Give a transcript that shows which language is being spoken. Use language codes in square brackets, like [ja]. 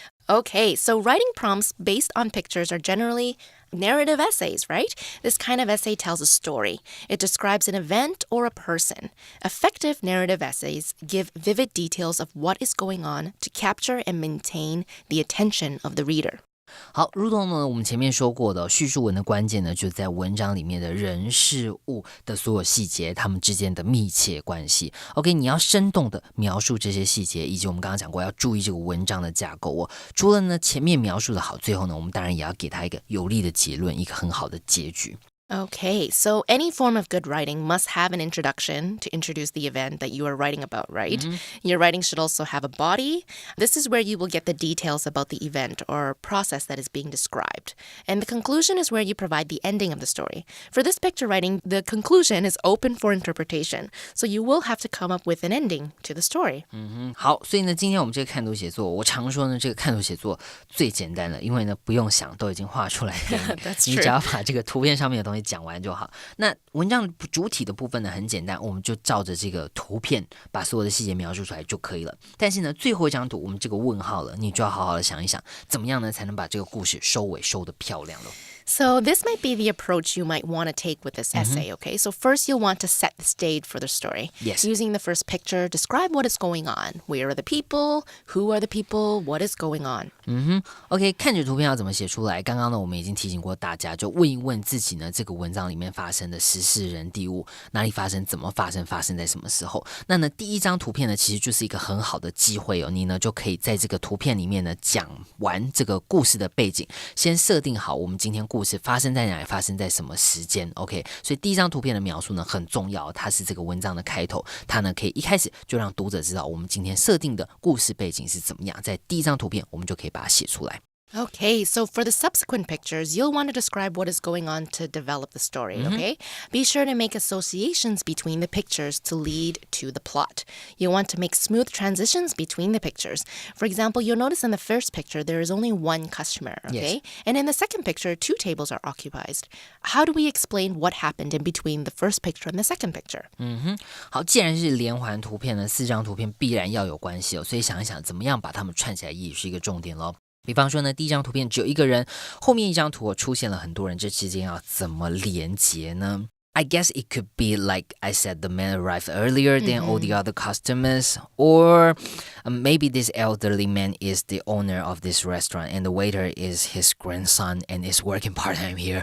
[en] Okay, so writing prompts based on pictures are generally narrative essays, right? This kind of essay tells a story. It describes an event or a person. Effective narrative essays give vivid details of what is going on to capture and maintain the attention of the reader. [zh] 好，如同呢我们前面说过的，叙述文的关键呢，就在文章里面的人事物的所有细节，它们之间的密切关系。 OK， 你要生动的描述这些细节，以及我们刚刚讲过要注意这个文章的架构哦。除了呢前面描述的好，最后呢我们当然也要给它一个有力的结论，一个很好的结局。 [en] Okay, so any form of good writing must have an introduction to introduce the event that you are writing about, right? Your writing should also have a body. This is where you will get the details about the event or process that is being described. And the conclusion is where you provide the ending of the story. For this picture writing, the conclusion is open for interpretation. So you will have to come up with an ending to the story. [zh] 好，所以呢，今天我们这个看图写作，我常说呢，这个看图写作最简单了，因为呢不用想，都已经画出来给你， [en] That's [zh] 你 [en] true. [zh] 只要把这个图片上面的东西讲完就好。那文章主体的部分呢很简单，我们就照着这个图片把所有的细节描述出来就可以了。但是呢，最后一张图我们这个问号了，你就要好好的想一想，怎么样呢才能把这个故事收尾收得漂亮了。 [en] So this might be the approach you might want to take with this essay, okay? So first you'll want to set the stage for the story. Yes. Using the first picture, describe what is going on. Where are the people? Who are the people? What is going on? [zh] OK， 看着图片要怎么写出来？刚刚呢，我们已经提醒过大家，就问一问自己呢，这个文章里面发生的时事人地物，哪里发生，怎么发生，发生在什么时候？那呢，第一张图片呢，其实就是一个很好的机会哦，你呢就可以在这个图片里面呢讲完这个故事的背景，先设定好我们今天故事发生在哪里，发生在什么时间 OK， 所以第一张图片的描述呢很重要，它是这个文章的开头，它呢可以一开始就让读者知道我们今天设定的故事背景是怎么样，在第一张图片我们就可以把它写出来。 [en] Okay, so for the subsequent pictures, you'll want to describe what is going on to develop the story, okay? Be sure to make associations between the pictures to lead to the plot. You'll want to make smooth transitions between the pictures. For example, you'll notice in the first picture, there is only one customer, okay? Yes. And in the second picture, 2 tables are occupied. How do we explain what happened in between the first picture and the second picture? [zh] 好，既然是连环图片呢，4张图片必然要有关系哦，所以想一想怎么样把它们串起来也是一个重点咯。比方说呢，第一张图片只有一个人，后面一张图出现了很多人，这之间要怎么连结呢？ [en] I guess it could be like I said, the man arrived earlier than all the other customers, or maybe this elderly man is the owner of this restaurant and the waiter is his grandson and is working part-time here.